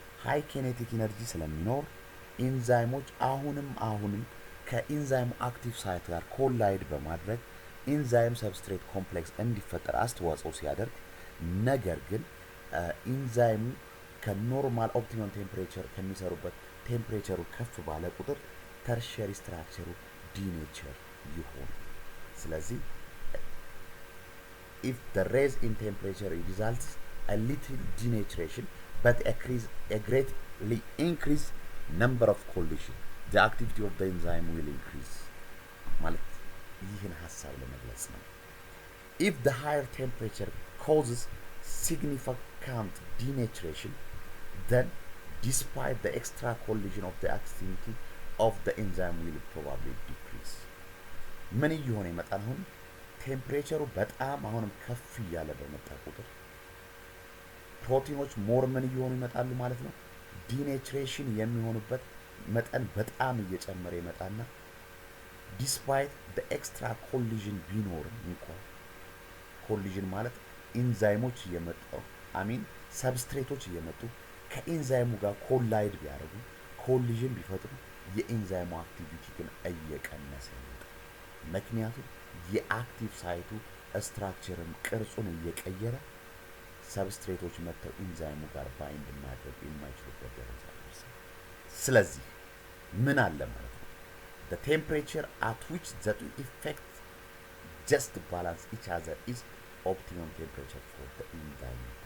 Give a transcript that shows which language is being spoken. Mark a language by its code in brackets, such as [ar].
[am] ሃይ ኬኔቲክ ኢነርጂ ስለሚኖር ኢንዛይሞች አሁንም ከኢንዛይሙ አክቲቭ ሳይት ጋር ኮላይድ በማድረግ ኢንዛይም ሰብስትሬት ኮምፕሌክስ እንዲፈጠር አስተዋጽኦ ሲያደርግ፣ ነገር ግን ኢንዛይሙ ከኖርማል ኦፕቲመም ቴምፕሬቸር ከሚሰሩበት ቴምፕሬቸሩ ከፍ ባለ ቁጥር ተርሸሪ ስትራክቸሩ ዲኔቸር ይሆናል። ስለዚህ [en] if the raise in temperature results a little denaturation but a greatly increase number of collision, the activity of the enzyme will increase. [am] ማለት ይህን ሐሳብ ለመግለጽ ነው። [en] If the higher temperature causes significant denaturation, then despite the extra collision of the activity of the enzyme will probably decrease. [am] ምን እየሆነ ይመጣል? አሁን ቴምፕሬቸሩ በጣም አሁንም ከፍ እያለ በመጣ ቁጥር ፕሮቲኖች ሞር ምን እየሆኑ ይመጣሉ ማለት ነው። ዲኔቸሬሽን የሚሆኑበት መጠን በጣም እየጨመረ ይመጣና ዲስፓይት [en] the extra collision [am] ቢኖርም እንኳን ኮሊዥን ማለት ኢንዛይሞች እየመጡ ሰብስትሬቶች እየመጡ ከኢንዛይሙ ጋር ኮላይድ ቢያደርጉ ኮሊዥን ቢፈጥሩ የኢንዛይሙ አክቲቪቲ ግን እየቀነሰ ይመጣል። ምክንያቱም የአክቲቭ ሳይቱ ስትራክቸርን ቅርጹን እየቀየረ ሰብስትሬቶች መጥተው ኢንዛይሙ ጋር ባይንድ ማድረግ የማይችሉበት ደረጃ ደርሰዋል። ስለዚህ ምን አለ ማለት ነው? [en] the temperature at which the two effects just balance each other is optimum temperature for the enzyme.